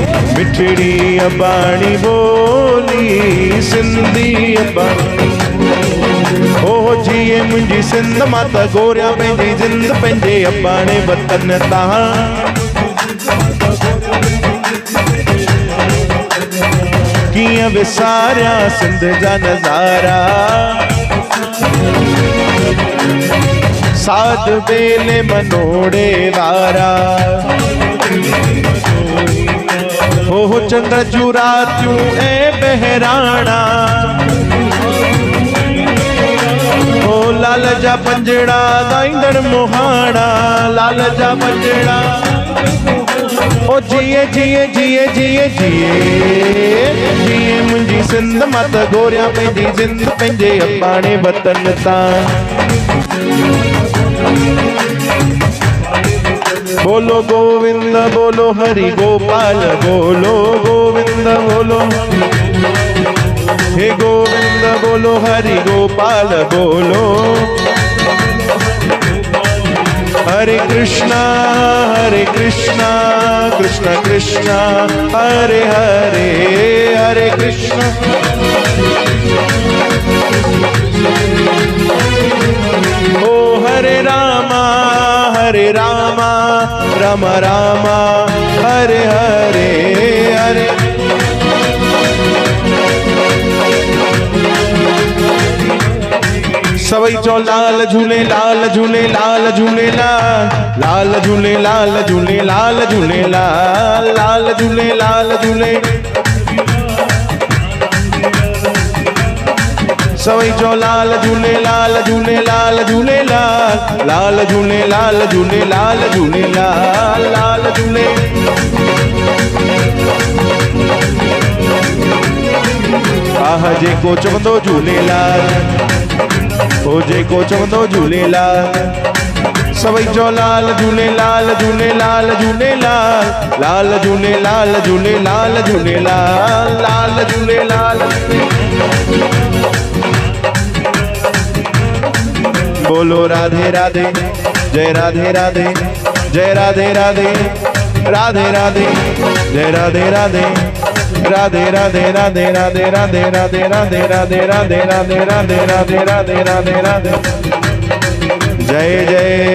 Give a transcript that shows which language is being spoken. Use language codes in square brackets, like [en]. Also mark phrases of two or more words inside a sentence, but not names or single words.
[sd] मिठड़ी अबाणी बोली सिंधी अबाणी ओ जिए मुंहिंजी सिंध मां त गोरिया पंहिंजी जिंद पंहिंजे अबाणे वतन तां कीअं विसारिया सिंध जा नज़ारा साध बेले मनोड़े वारा हो चंद्र जू रातियूं ऐं बहिराणा हो लाल जा पंजड़ा गाईंदड़ मोहाणा लाल जा पंजड़ा ओ जिए जिए जिए जिए जिए जिए मुंहिंजी सिंध मां त गोरिया पंहिंजी जिंद पंहिंजे अबाणे वतन तां [hi] बोलो गोविंद बोलो हरि गोपाल बोलो गोविंद बोलो हे गोविंद बोलो हरि गोपाल बोलो [sa] हरे कृष्णा कृष्ण कृष्ण हरे हरे हरे कृष्ण [sd] ओ [sa] हरे रामा राम राम हरे हरे हरे [sd] सवई चो लाल झूले लाल झूले लाल झूले लाल झूले लाल झूले लाल झूले लाल झूले लाल झूले सवई चो लाल झूले लाल झूले लाल झूले लाल झूले लाल झूले लाल झूले लाल झूले आह जेको चवंदो झूलेलाल हो जेको चवंदो झूलेलाल सवई चो लाल झूले लाल झूले लाल झूले लाल झूले लाल झूले लाल झूले लाल झूले लाल [hi] बोलो राधे राधे जय राधे राधे जय राधे राधे राधे राधे जय राधे राधे राधे राधे राधे राधे राधे राधे राधे राधे राधे राधे राधे राधे राधे राधे राधे जय जय